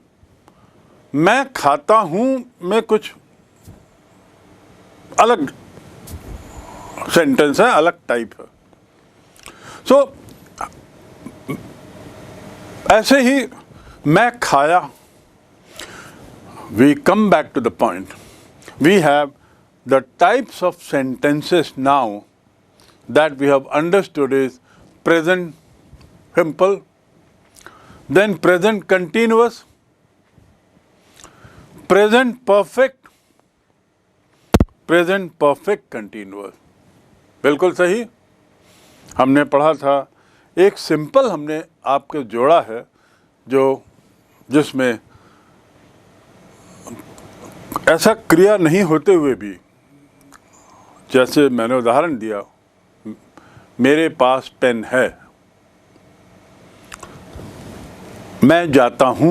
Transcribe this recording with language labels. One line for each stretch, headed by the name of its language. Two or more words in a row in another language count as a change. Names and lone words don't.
Hindi: मैं खाता हूँ में कुछ अलग सेंटेंस है, अलग टाइप है। सो ऐसे ही मैं खाया,
English: we come back to the point, we have the types of sentences now that we have understood is present simple, then present continuous, present perfect, present perfect continuous।
Hindi: बिल्कुल सही। हमने पढ़ा था, एक सिंपल हमने आपको जोड़ा है जिसमें ऐसा क्रिया नहीं होते हुए भी, जैसे मैंने उदाहरण दिया, मेरे पास पेन है, मैं जाता हूँ।